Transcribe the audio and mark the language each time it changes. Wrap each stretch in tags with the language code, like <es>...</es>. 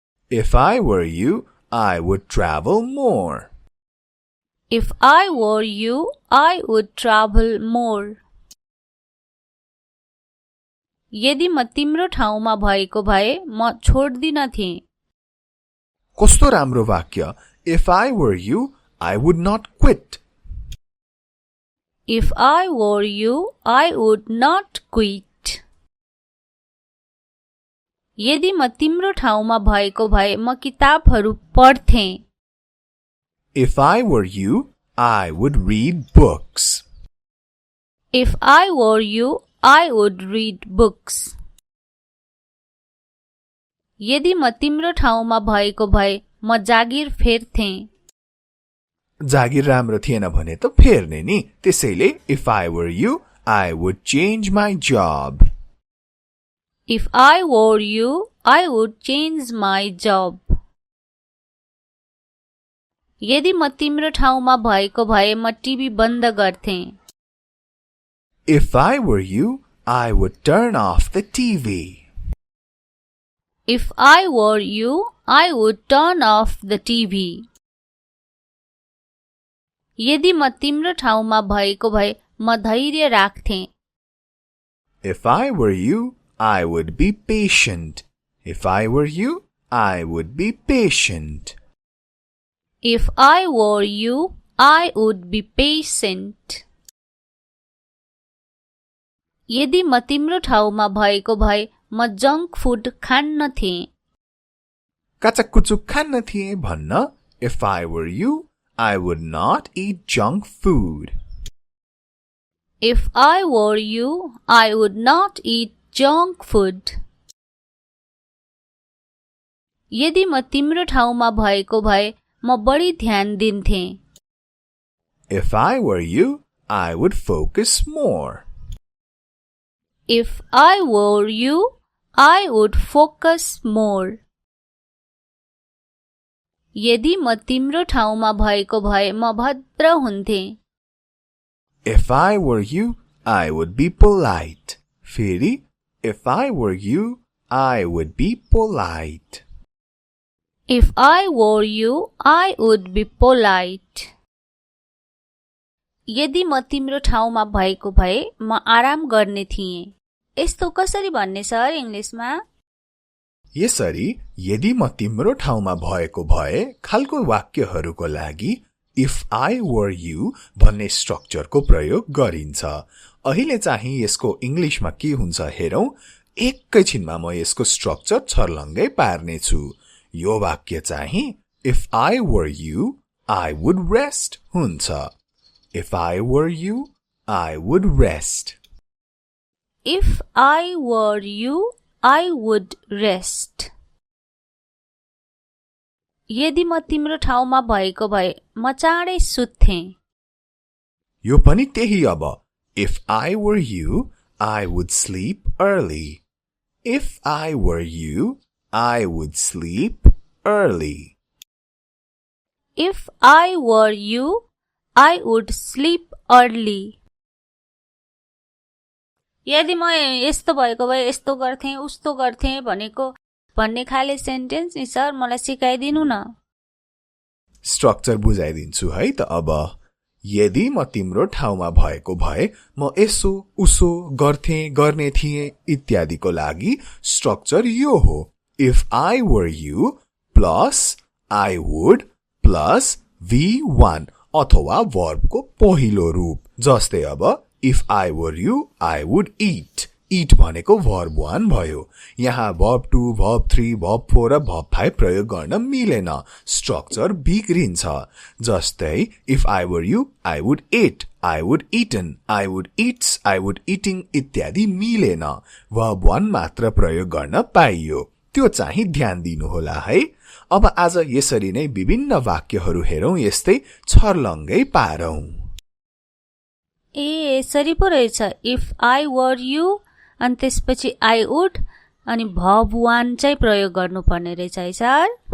<en>If I were you, I would travel more. If I were you, I would travel more.</en> <ne>यदि म तिम्रो ठाउँमा भएको भए म छोड्दिनथे। कस्तो राम्रो वाक्य।</ne> <en>If I were you, I would not quit. If I were you, I would not quit.</en> <ne>यदि म तिम्रो ठाउँमा भएको भए म किताबहरू पढ्थे।</ne> <en>If I were you, I would read books. If I were you, I would read books.</en> <ne>यदि म तिम्रो ठाउँमा भएको भए म जागिर फेर्थे। जागिर राम्रो थिएन भने त फेर्ने नि। त्यसैले</ne> <en>if I were you, I would change my job. If I were you, I would change my job.</en> <ne>यदि म तिम्रो ठाउँमा भएको भए म टिभी बन्द गर्थे।</ne> <en>If I were you, I would turn off the TV. If I were you, I would turn off the TV.</en> <ne>यदि म तिम्रो ठाउँमा भएको भए म धैर्य राख्थे।</ne> <en>If I were you, I would be patient. If I were you, I would be patient. If I were you, I would be patient.</en> <ne>यदि म तिम्रो ठाउँमा भएको भए म जङ्क फुड खान्नथे। काचाकुचुक खान्न थिएँ भन्न।</ne> <en>If I were you, I would not eat junk food. If I were you, I would not eat junk food.</en> <ne>यदि म तिम्रो ठाउँमा भएको भए म बढी ध्यान दिन्थे।</ne> <en>If I were you, I would focus more. If I were you, I would focus more.</en> <ne>यदि म तिम्रो ठाउँमा भएको भए म भद्र हुन्थे।</ne> <en>If I were you, I would be polite.</en> <ne>फेरि</ne> <en>If I were you, I would be polite. If I were you, I would be polite.</en> <ne>यदि म तिम्रो ठाउँमा भएको भए म आराम गर्ने थिएँ। यस्तो कसरी भन्ने सर इंग्लिशमा? यसरी यदि म तिम्रो ठाउँमा भएको भए खालको वाक्यहरूको लागि If I were you भन्ने स्ट्रक्चरको प्रयोग गरिन्छ। अहिले चाहिँ यसको इंग्लिशमा के हुन्छ हेरौं। एकैछिनमा म यसको स्ट्रक्चर छर्लङ्गै पार्नेछु। यो वाक्य चाहिँ</ne> <en>If I were you, I would rest</en> <ne>हुन्छ।</ne> <en>If I were you, I would rest. If I were you, I would rest.</en> <ne>यदि म तिम्रो ठाउँमा भएको भए म चाँडै सुत्थे। यो पनि त्यही अब।</ne> <en>If I were you, I would sleep early. If I were you, I would sleep early. If I were you, I would sleep early.</en> <ne>यदि म यस्तो भएको भए यस्तो गर्थे उस्तो गर्थे भन्ने खाले सेन्टेन्स नि सर मलाई सिकाइदिनु न। स्ट्रक्चर बुझाइदिन्छु है त अब। यदि म तिम्रो ठाउँमा भएको भए म यसो उसो गर्थे गर्ने थिएँ इत्यादिको लागि स्ट्रक्चर यो हो।</ne> <en>If I were you plus I would</en> <ne>plus V1 अथवा वर्बको पहिलो रूप। जस्तै अब</ne> <en>if I were you, I would eat.</en> <ne>Eat भनेको verb 1 भयो। यहाँ verb 2, verb 3, verb 4 र verb 5 प्रयोग गर्न मिलेन, स्ट्रक्चर बिग्रिन्छ। जस्तै</ne> <en>if I were you, I would eat, I would eaten, I would eats, I would eating</en> <ne>इत्यादि मिलेन, verb 1 मात्र प्रयोग गर्न पाइयो। त्यो चाहिँ ध्यान दिनुहोला है। अब आज यसरी नै विभिन्न वाक्यहरू हेरौं, यस्तै छर्लङ्गै पारौं। यसरी पो रहेछ।</ne> <en>if I were you</en> <ne>अनि त्यसपछि</ne> <en>I would</en> <ne>अनि भब 1 चाहिँ प्रयोग गर्नुपर्ने रहेछ है सर।</ne>